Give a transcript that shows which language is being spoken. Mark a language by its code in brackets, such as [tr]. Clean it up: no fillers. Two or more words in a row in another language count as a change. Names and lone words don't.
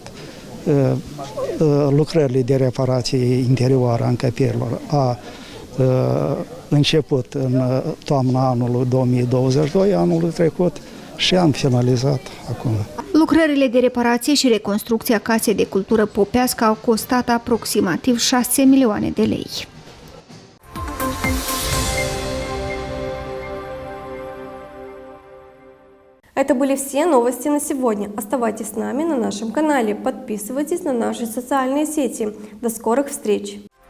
[ro] Lucrările de reparație interioară a încăperilor a început în toamna anului 2022, anul trecut, și am finalizat acum. Lucrările de reparație și reconstrucție a Casei de Cultură Popeasca au costat aproximativ 6 milioane de lei. [ru] Это были все новости на сегодня. Оставайтесь с нами на нашем канале, подписывайтесь на наши социальные сети. До скорых встреч!